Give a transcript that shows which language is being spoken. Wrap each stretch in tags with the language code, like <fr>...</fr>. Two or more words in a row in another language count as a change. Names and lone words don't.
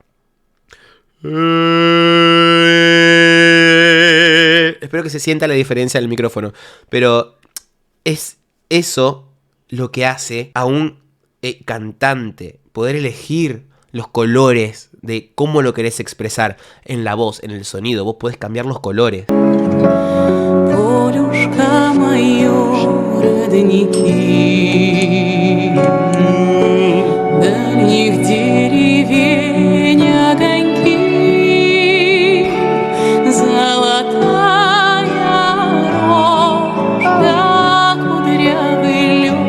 <es>Espero que se sienta la diferencia del micrófono, pero es eso lo que hace a un cantante poder elegir los colores de cómo lo querés expresar en la voz, en el sonido. Vos podés cambiar los colores.</es> <ru>Полюшка моё, родники, дальних деревень огоньки, золотая рожь, да кудрявый лёд.</ru>